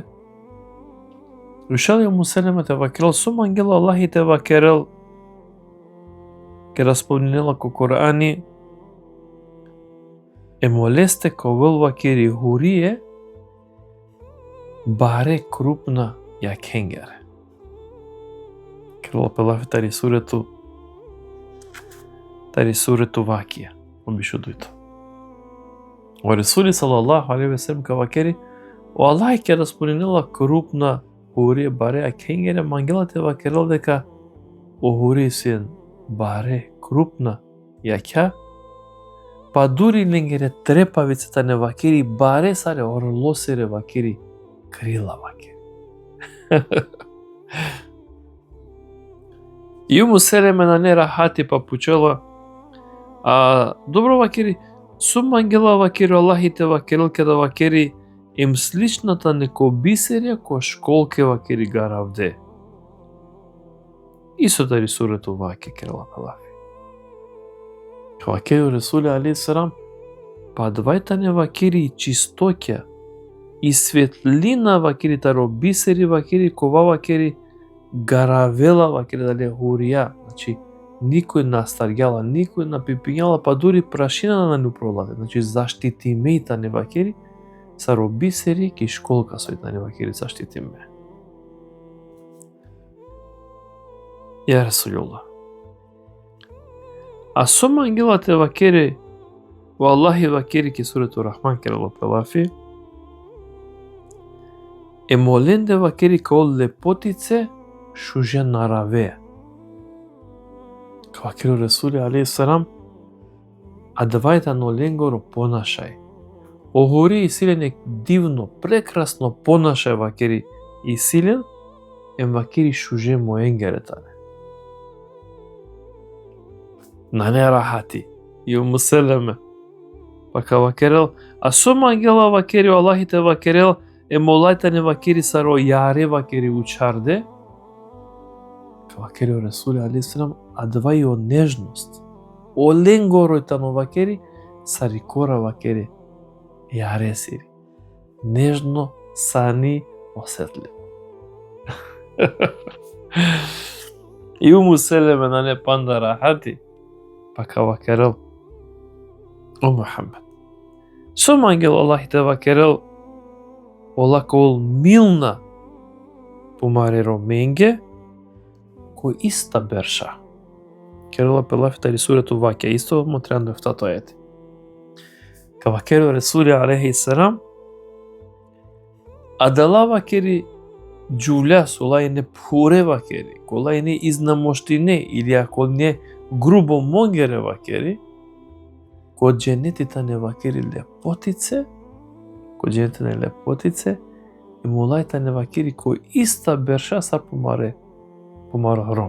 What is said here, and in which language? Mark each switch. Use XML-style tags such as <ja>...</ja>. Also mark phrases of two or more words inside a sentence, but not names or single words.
<rom>Ушали Уму Селема те вакерел сум ангела Аллахи те вакерел ке распомнила ко Корани е молесте ко вел вакери хурие баре крупна ја кенгере. Керел пелафи тари сурету вакија. Обишудујто. О Ресули</rom> <ar>صلى الله عليه وسلم</ar> <rom>ка вакери о Аллах ке распоринила крупна хурие баре а кенгере мангелате вакерел дека о хурие сен баре крупна јаќа па дури ленгере трепавицата не вакери баре саре орлосере вакери крила вакери. И Уму Селеме на не рахати па пучела добро вакери сум ангела вакери Аллахи те вакерел када вакери им сличната неко бисерија која школке вакери гаравде. Исо тари сурету ваке керела пелафи. Вакери Ресули</rom> <ar>عليه السلام</ar> <rom>па двајта не вакери чистоќа и светлина вакери таро бисери вакери кова вакери гаравела вакери дали хурија. Значи никој настаргјала, никој напипињала, па дури прашина на не проладе. Значи заштити мејта не вакери са робисери ки школка со една не вакери заштити ме.</rom> <ar>يا رسول الله.</ar> <rom>А сум ангелате вакери во Аллахи вакери ки сурету Рахман керело пелафи Е моленде вакери као лепотице шуже нараве. Кавакеро Ресули</rom> <ar>عليه السلام</ar> <rom>адвајта но ленгоро понашај. Огори и силенек дивно, прекрасно понашај вакери и силен, ем вакери шуже моенгеретане. На не рахати, и умуселеме. Па кавакерел, а сом ангела вакери, Аллахите вакерел, е молајтане вакери саро јаре вакери учарде, кавакери Ресули</rom> <ar>عليه السلام</ar> <rom>адвај о нежност. О ленгоројтано вакери, сарикора вакери, јаре сири. Нежно, сани, осетливо. И умуселеме на не панда рахати, па кавакерел, о Мухаммед. Сом ангел Аллахите вакерел, олакол милна помареро менге, кој иста берша. Керела пелафитари сурету ваке, исто мотряндо ефтато ајети. Кавакеро Ресули</rom> <ar>عليه السلام,</ar> <rom>адала вакери джулја солај не пуре вакери, колај не изнамоштине, или ако не грубо монгере вакери, кod дженетите не вакери лепотице, кod дженетите не лепотице, и молајта не вакери кој иста берша са помара ром.</rom>